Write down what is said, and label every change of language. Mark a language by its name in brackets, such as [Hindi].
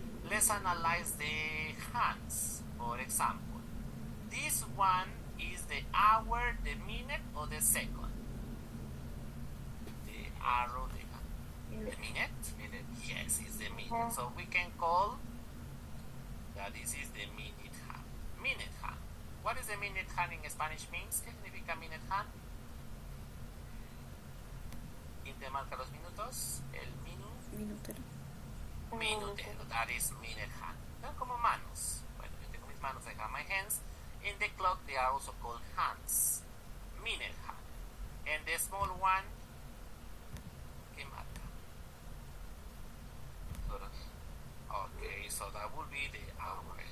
[English] Let's analyze the hands. For example, this one is the hour, the minute, or the second? The arrow, the minute? Yes, it's the minute. So we can call that this is the minute hand. Minute hand. What is the the minute hand in Spanish means? [Spanish] ¿Qué significa minute hand? ¿Quién te marca los minutos? El Minutero. [English] minutero. That is minute hand. [Spanish] Son como manos. Bueno, yo tengo mis manos, [English] I have my hands. In the clock, they are also called hands. Minute hand. And the small one, [Spanish] ¿qué marca? Horas. [English] Okay, so that would be the hour.